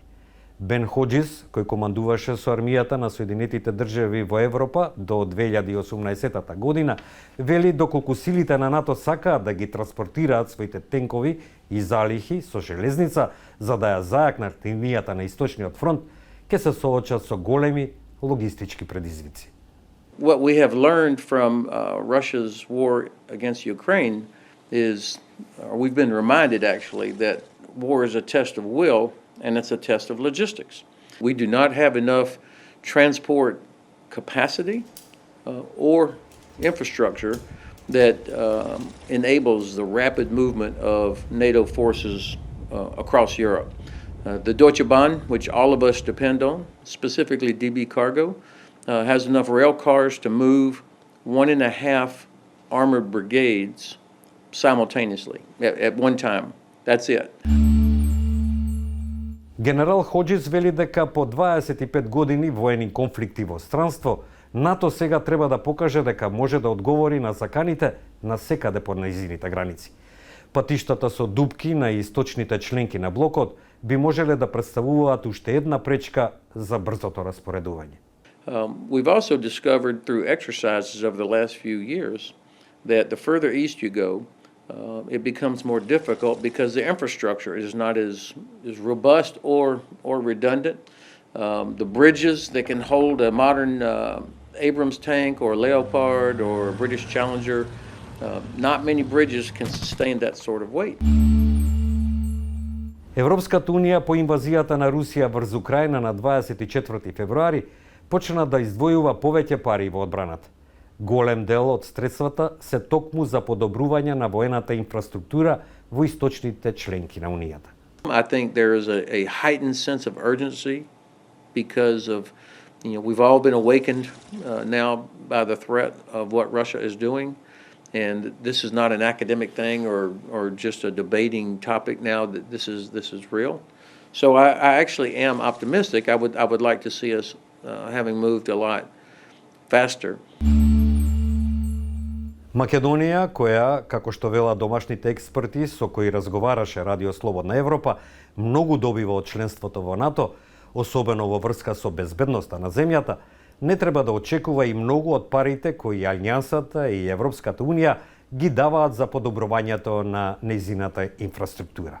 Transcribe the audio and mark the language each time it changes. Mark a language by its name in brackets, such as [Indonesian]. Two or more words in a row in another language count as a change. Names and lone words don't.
[Macedonian] Бен Ходжис, кој командуваше со армијата на Соединетите држави во Европа до 2018 година, вели доколку силите на НАТО сакаат да ги транспортираат своите тенкови и залихи со железница за да ја зајакнат линијата на Источниот фронт, ќе се соочат со големи логистички предизвици. [English] What we have learned from Russia's war against Ukraine is, we've been reminded actually, that war is a test of will and it's a test of logistics. We do not have enough transport capacity or infrastructure that enables the rapid movement of NATO forces across Europe. The Deutsche Bahn, which all of us depend on, specifically DB Cargo, has enough rail cars to move 1.5 armored brigades simultaneously at one time. That's it. [Macedonian] Генерал Ходжис вели дека по 25 години воени конфликти во странство, НАТО сега треба да покаже дека може да одговори на заканите на секаде по нејзините граници. Патиштата со дупки на источните членки на блокот би можеле да представуваат уште една пречка за брзото распоредување. [English] We've also discovered through exercises over the last few years that the further east you go, it becomes more difficult because the infrastructure is not as robust or redundant. The bridges that can hold a modern Abrams tank or Leopard or British Challenger, not many bridges can sustain that sort of weight. [Macedonian] Европската унија по инвазијата на Русија врз Украина на 24 февруари почна да издвојува повеќе пари во одбраната. Голем дел од средствата се токму за подобрување на воената инфраструктура во источните членки на Унијата. [English] I think there is a heightened sense of urgency because of, we've all been awakened now by the threat of what Russia is doing, and this is not an academic thing or just a debating topic now. That this is real. So I actually am optimistic. I would like to see us having moved a lot faster. [Macedonian] Македонија, која, како што велат домашните експерти со кои разговараше Радио Слободна Европа, многу добива од членството во НАТО, особено во врска со безбедноста на земјата, не треба да очекува и многу од парите кои Алијансата и Европската Унија ги даваат за подобрувањето на нејзината инфраструктура.